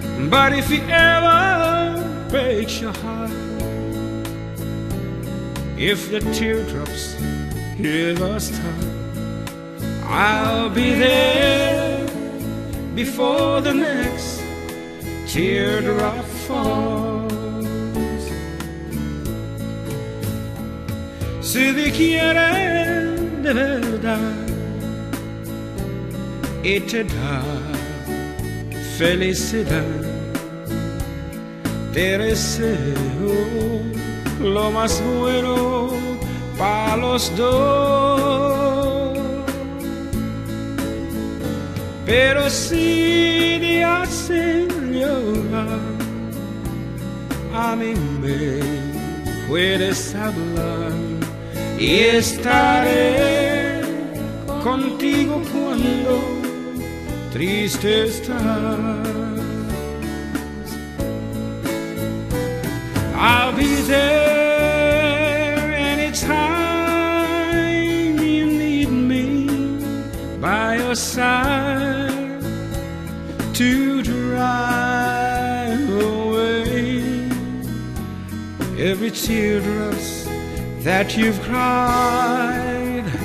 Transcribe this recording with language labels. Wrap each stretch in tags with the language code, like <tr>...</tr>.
<en>But if it ever breaks your heart, if the teardrops ever start, I'll be there before the next teardrop falls.</en> <es>Si quiere de verdad y te da felicidad, te deseo lo más bueno para los dos. Pero si te hacen llorar, a mí me puedes hablar y estaré contigo cuando triste estás.</es> <en>I'll be there anytime you need me, by your side to drive away every teardrops that you've cried.</en>